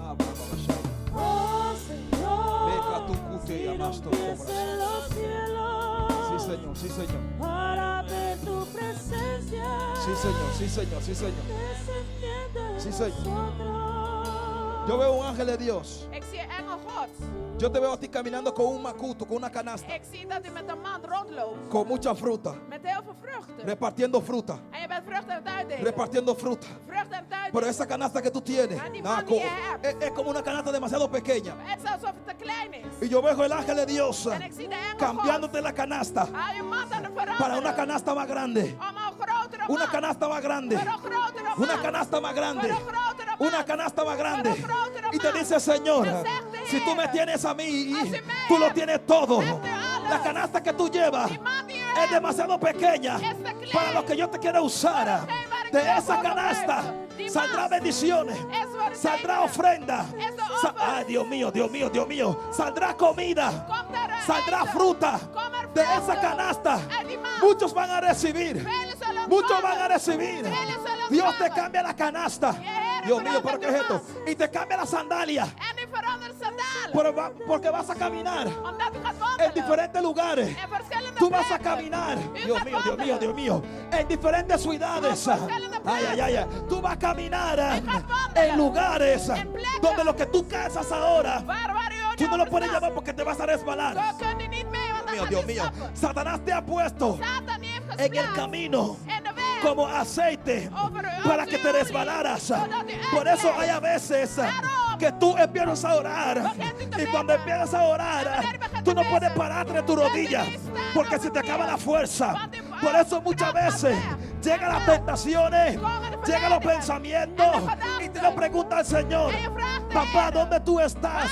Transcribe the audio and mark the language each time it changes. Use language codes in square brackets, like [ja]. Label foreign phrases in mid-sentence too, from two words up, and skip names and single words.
[es] Oh Señor, si rompiese los cielos Sí, Señor, sí, Señor, sí, Señor. descendiendo Sí, en Señor. nosotros. Yo veo un ángel de Dios. [nl] Ik zie engel Gods. [es] Yo te veo a ti caminando con un macuto, con una canasta, [nl] Ik zie dat u met een mand rondloopt. [es] con mucha fruta, [nl] Met heel veel vruchten. [es] repartiendo fruta, [nl] En je bent vruchten aan het uitdelen. [es] repartiendo fruta. [nl] Vruchten aan het [es] Pero [nl] uitdelen. [es] esa canasta que tú tienes, Ah, ni nada, más ni es. es como una canasta demasiado pequeña. [nl] Het is alsof het te klein is. [es] Y yo veo el ángel de Dios [nl] En ik zie de engel Gods. [es] cambiándote la canasta [nl] Haal je mand aan het [es] para una [nl] veranderen. [es] canasta más grande. [nl] Om een grotere [es] Una [nl] mand. [es] canasta más grande. [nl] Voor een grotere mand. [es] Una canasta más grande. [nl] Voor een grotere mand. [es] Una canasta más grande. [nl] Voor een grotere [es] Y te [nl] mand. [es] dice, Señor, [nl] Dan zegt de [es] si tú me [nl] Heer, [es] tienes a mí, [nl] als u mij [es] tú lo [nl] hebt, [es] tienes todo. [nl] hebt u alles. [es] La canasta que tú llevas [nl] Die mand die u [es] es [nl] hebt, [es] demasiado pequeña [nl] is te klein. [es] para lo que yo te quiero usar. [nl] Voor hetgeen waar ik [es] De [nl] wil [es] esa [nl] voor [es] canasta [nl] gebruiken. Die [es] saldrá [nl] mand [es] bendiciones, [nl] is voor het [es] saldrá [nl] zegenen. [es] ofrenda. [nl] Is de offer. [es] Ay, Dios mío, Dios mío, Dios mío. Saldrá comida, [nl] Komt er [es] saldrá [nl] eten. [es] fruta [nl] Kom er [es] de [nl] vruchten. [es] esa canasta. [nl] Uit die mand. [es] Muchos van a recibir. [nl] Velen zullen [es] Muchos [nl] ontvangen. [es] van a recibir. [nl] Velen zullen [es] Dios te [nl] ontvangen. [es] cambia la canasta. [nl] Heer, [es] Dios mío, [nl] verandert [es] ¿pero qué es [nl] uw [es] esto? [nl] mas. [es] Y te cambia la sandalia. [nl] En u verandert sandalen. [es] Porque vas a caminar [nl] Omdat u gaat [es] en [nl] wandelen. [es] diferentes lugares. [nl] En verschillende [es] Tú vas a [nl] plekken. [es] caminar, [nl] U [es] Dios [nl] gaat [es] mío, Dios mío, [nl] wandelen. [es] Dios mío, en diferentes ciudades. Ay, ay, ay, ay. Tú vas a caminar en lugares donde lo que tú casas ahora, [nl] Waar u [es] tú no lo puedes [nl] overstapt. [es] llevar porque te vas a resbalar. [nl] Zo kunt u niet mee, want dan [es] Mío, [nl] gaat [es] Dios [nl] u [es] mío, [nl] stappen. [es] Satanás te ha puesto [nl] Satan die heeft [es] en el [nl] geplaatst [es] camino [nl] in de weg. [es] como aceite para que te resbalaras. Por eso hay a veces que tú empiezas a orar y cuando empiezas a orar tú no puedes pararte de tu rodilla porque se te acaba la fuerza. Por eso muchas veces llegan las tentaciones, llegan los pensamientos y te lo pregunta al Señor: papá, ¿dónde tú estás?